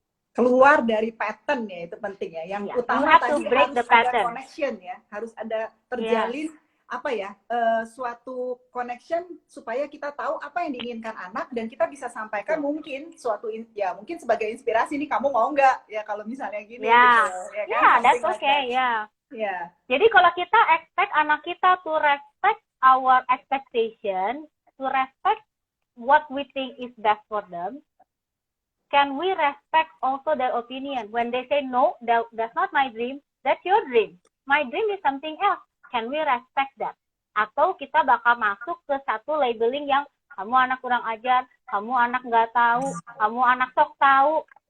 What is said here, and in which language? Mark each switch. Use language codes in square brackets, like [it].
[id] Keluar dari pattern ya, itu penting ya. Yang utama tadi harus ada connection ya, harus ada terjalin apa ya, suatu connection supaya kita tahu apa yang diinginkan anak dan kita bisa sampaikan mungkin suatu ya mungkin sebagai inspirasi nih, kamu mau nggak ya kalau misalnya gini gitu ya kan? [en] That's okay ya. [id] Jadi kalau kita [en] expect [id] anak kita [en] to respect our expectation, to respect what we think is best for them, can we respect also their opinion? When they say no, that's not my dream, that's your dream. My dream is something else. Can we respect that? [id] Atau kita bakal masuk ke satu labeling yang kamu anak kurang ajar, kamu anak nggak tahu, kamu anak sok tahu.